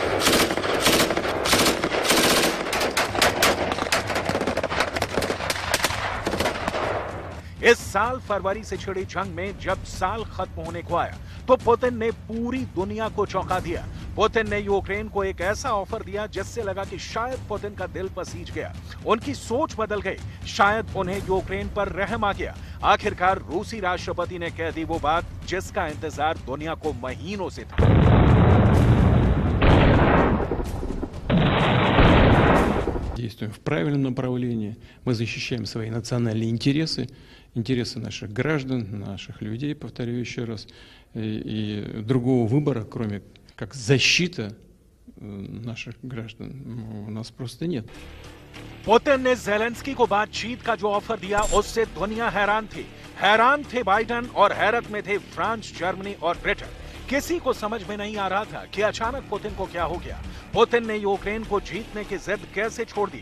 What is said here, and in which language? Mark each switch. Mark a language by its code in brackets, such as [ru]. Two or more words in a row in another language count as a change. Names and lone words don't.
[hi] इस साल फरवरी से छिड़ी जंग में जब साल खत्म होने को आया तो पुतिन ने पूरी दुनिया को चौंका दिया। पुतिन ने यूक्रेन को एक ऐसा ऑफर दिया जिससे लगा कि शायद पुतिन का दिल पसीज गया, उनकी सोच बदल गई, शायद उन्हें यूक्रेन पर रहम आ गया। आखिरकार रूसी राष्ट्रपति ने कह दी वो बात जिसका इंतजार दुनिया को महीनों से था। [ru] Действуем в правильном направлении. Мы защищаем свои национальные интересы, интересы наших граждан, наших людей, повторю еще раз. И другого выбора, кроме как защита наших граждан, у нас просто нет. [hi] पुतिन ने ज़ेलेंस्की को बातचीत का जो ऑफर दिया उससे दुनिया हैरान थी। हैरान थे बाइडेन और हैरत में थे फ्रांस, जर्मनी और ब्रिटेन। किसी को समझ में नहीं आ रहा था कि अचानक पुतिन को क्या हो गया। पुतिन ने यूक्रेन को जीतने की जिद कैसे छोड़ दी?